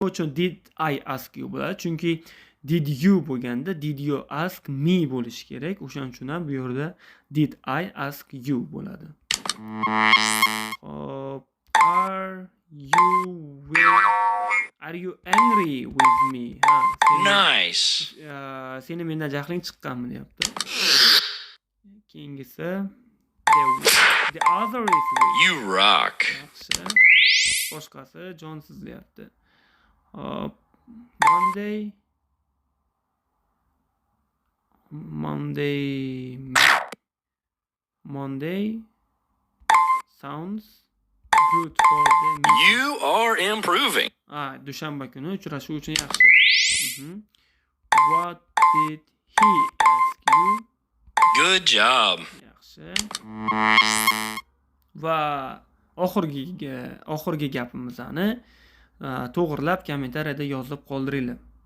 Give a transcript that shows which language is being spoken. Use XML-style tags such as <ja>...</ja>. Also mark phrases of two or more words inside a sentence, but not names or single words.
<uz>uchun</uz> <en>did I ask you</en> <uz>bo'ladi. Chunki</uz> <en>did you</en> <uz>bo'lganda</uz> <en>did you ask me</en> <uz>bo'lishi kerak. O'shaning uchun ham bu yerda</uz> <en>did I ask you</en> <uz>bo'ladi.</uz> <en>Hop, are you angry with me? Nice.</en> <uz>Seni mendan jahling chiqqanmi deyapti.</uz> <en>Keyingisi the other is with. You rock.</en> <uz>Yaxshi. Boshqasi jonsiz deyapti. Hop,</uz> <en>Monday sounds good for the meeting. You are improving.</en> <uz>Dushanba kuni uchrashuv uchun yaxshi.</uz> <en>What did he ask you? Good job.</en> <uz>Yaxshi. Va oxirgi gapimizni to'g'rilab kommentariyada yozib qoldiringlar.</uz>